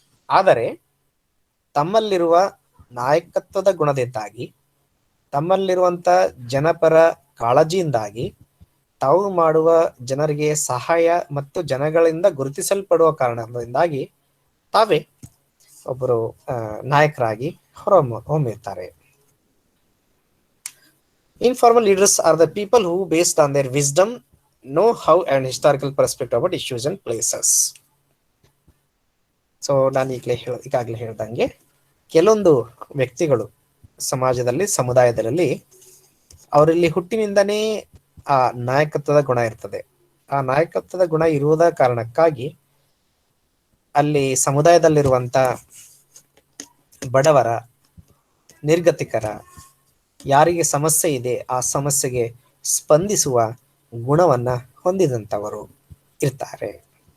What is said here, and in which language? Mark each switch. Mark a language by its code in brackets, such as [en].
[kn] ಆದರೆ ತಮ್ಮಲ್ಲಿರುವ ನಾಯಕತ್ವದ ಗುಣದಿಂದಾಗಿ, ತಮ್ಮಲ್ಲಿರುವಂತ ಜನಪರ ಕಾಳಜಿಯಿಂದಾಗಿ, ತಾವು ಮಾಡುವ ಜನರಿಗೆ ಸಹಾಯ ಮತ್ತು ಜನಗಳಿಂದ ಗುರುತಿಸಲ್ಪಡುವ ಕಾರಣದಿಂದಾಗಿ ತಾವೇ ಒಬ್ಬರು ನಾಯಕರಾಗಿ ಹೊಮ್ಮಿರ್ತಾರೆ. [en] Informal leaders are the people who, based on their wisdom, know how and historical perspective about issues and places. [kn] So ನಾನು ಈಗಾಗಲೇ ಹೇಳ್ದಂಗೆ ಕೆಲವೊಂದು ವ್ಯಕ್ತಿಗಳು ಸಮಾಜದಲ್ಲಿ, ಸಮುದಾಯದಲ್ಲಿ ಅವರಲ್ಲಿ ಹುಟ್ಟಿನಿಂದನೇ ಆ ನಾಯಕತ್ವದ ಗುಣ ಇರ್ತದೆ. ಆ ನಾಯಕತ್ವದ ಗುಣ ಇರುವುದ ಕಾರಣಕ್ಕಾಗಿ ಅಲ್ಲಿ ಸಮುದಾಯದಲ್ಲಿರುವಂತ ಬಡವರ, ನಿರ್ಗತಿಕರ, ಯಾರಿಗೆ ಸಮಸ್ಯೆ ಇದೆ ಆ ಸಮಸ್ಯೆಗೆ ಸ್ಪಂದಿಸುವ ಗುಣವನ್ನ ಹೊಂದಿದಂಥವರು ಇರ್ತಾರೆ.